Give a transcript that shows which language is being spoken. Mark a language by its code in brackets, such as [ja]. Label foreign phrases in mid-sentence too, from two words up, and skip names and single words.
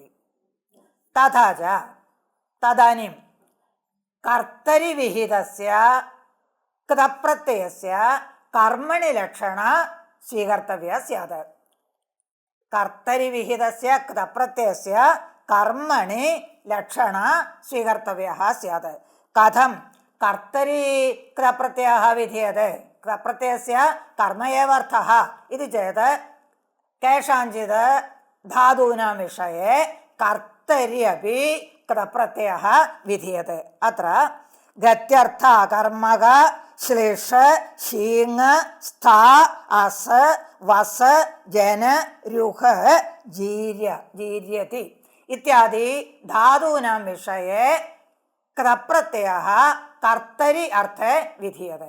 [sa] തഥാ ച തദാനീം കർത്തരി വിഹിതസ്യ കൃതപ്രത്യയസ്യ കർമ്മണി ലക്ഷണ സ്വീകർത്തവ്യ സ്യാത്. കർത്തരി വിഹിതസ്യ കൃതപ്രത്യയസ്യ കർമ്മണി ലക്ഷണ സ്വീകർത്തവ്യഃ സ്യാത്. കഥം കർത്തരി കൃതപ്രത്യയഃ വിധീയത്തെ? क्तप्रत्ययस्य कर्म एव अर्थः इति चेत् केषाञ्चित् धातूनां विषये कर्तरि अपि क्तप्रत्ययः विधीयते। अत्र गत्यर्थ कर्मक श्लिष शीङ स्था अस वस जन रुह जीर्यति इत्यादि धातूनां विषये क्तप्रत्ययः कर्तरि अर्थे विधीयते।